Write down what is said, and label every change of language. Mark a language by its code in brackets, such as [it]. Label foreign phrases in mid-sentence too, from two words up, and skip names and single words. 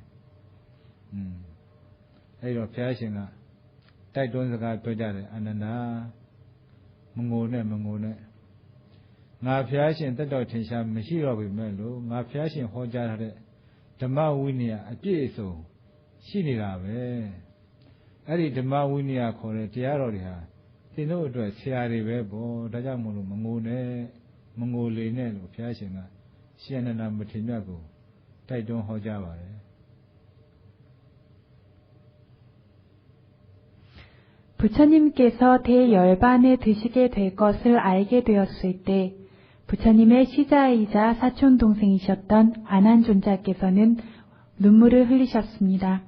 [my] အဲ့တော့ဘုရားရှင်ကတိုက်တွန်းစကားပြောကြတယ်အနန္ဒမငိုနဲ့ငါဘုရားရှင်တတ်တော်ထင်ရှားမရှိတော့ပြီမဲ့လို့ငါဘုရားရှင်ဟောကြားထားတဲ့ဓမ္မဝိနည်းအပြည့်အစုံရှိနေတာပဲအဲ့ဒီဓမ္မဝိနည်းခေါ်တဲ့တရားတော်တွေဟာသင်တို့အတွက်ဆရာတွေပဲပေါ့ဒါကြောင့်မို့လို့မငိုနဲ့မငိုလေနဲ့လို့ဘုရားရှင်ကရှင်အနန္ဒမထေရမြတ်ကိုတိုက်တွန်းဟောကြားပါတယ် [ko] 부처님께서 대열반에 드시게 될 것을 알게 되었을 때 부처님의 시자이자 사촌 동생이셨던 아난존자께서는 눈물을 흘리셨습니다.